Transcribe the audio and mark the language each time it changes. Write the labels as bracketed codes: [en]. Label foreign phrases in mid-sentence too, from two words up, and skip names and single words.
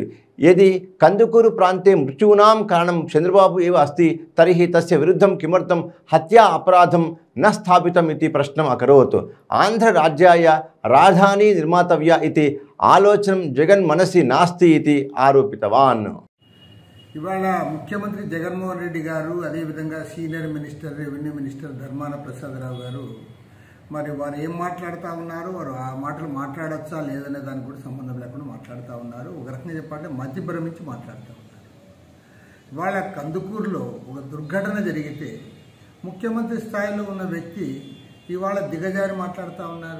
[sa] यदि कंदुकूरु प्रान्ते मृत्यूनां कारणं चंद्रबाबु एव अस्ति तर्हि तस्य विरुद्धं किमर्थं हत्या अपराधं न स्थापितम् इति प्रश्नम् अकरोत्। आन्ध्रराज्याय राजधानी निर्मातव्या इति आलोचनं जगन् मनसि नास्ति इति आरोपितवान्। [te] ఇవాళ ముఖ్యమంత్రి జగన్మోహన్ రెడ్డి గారు అదే విధంగా [en] senior minister revenue minister [te] ధర్మాన ప్రసాదరావు గారు మరి వారు ఏం మాట్లాడుతూ ఉన్నారు, వారు ఆ మాటలు మాట్లాడచ్చా లేదనే దానికి కూడా సంబంధం లేకుండా మాట్లాడుతూ ఉన్నారు. ఒక రకంగా చెప్పాలంటే మధ్య భ్రమించి మాట్లాడుతూ ఉన్నారు. ఇవాళ కందుకూరులో ఒక దుర్ఘటన జరిగితే ముఖ్యమంత్రి స్థాయిలో ఉన్న వ్యక్తి ఇవాళ దిగజారి మాట్లాడుతూ ఉన్నారు.